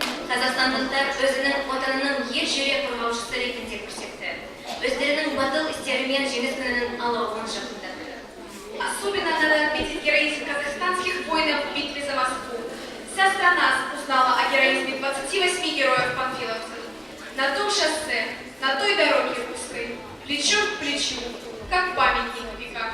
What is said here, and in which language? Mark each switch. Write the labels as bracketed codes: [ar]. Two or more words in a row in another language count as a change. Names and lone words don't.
[kk] Қазақстандықтар өзінің отанының ер жүрек қорғаушысы ретінде көрсетті. Өздерінің батыл істерімен жеңіс күнінің алауын жақындатты. [ru] Особенно надо отметить героизм казахстанских воинов в битве за Москву. Вся страна узнала о героизме 28 героев-панфиловцев. На том шоссе, на той дороге русской, плечом к плечу, как памятник в веках.